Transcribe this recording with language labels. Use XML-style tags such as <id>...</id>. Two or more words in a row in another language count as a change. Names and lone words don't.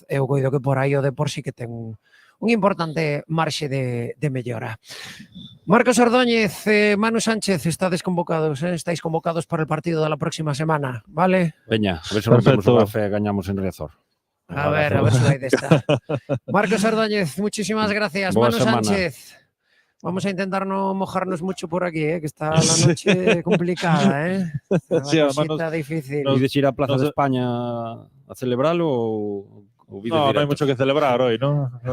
<gl>Eu coido que por aí o Depor sí que ten un importante marxe de mellora.</gl> <es>Marcos Ordóñez, Manu Sánchez, estáis convocados para el partido de la próxima semana, ¿vale?</es> <gl>Veña, a ver se rompemos o café e gañamos en Riazor. A ver si vai de esta.</gl> <es>Marcos Ordóñez, muchísimas gracias.</es> <gl>Boa Manu semana.</gl> <es>Sánchez, vamos a intentar no mojarnos mucho por aquí, que está la noche complicada, La Sí, además cosita difícil.</es> <gl>Ides ir á Plaza de España a celebralo ou vídeo</gl> <es>No,</es> <gl>directo?</gl> <es>no hay mucho que celebrar hoy, ¿no?</es>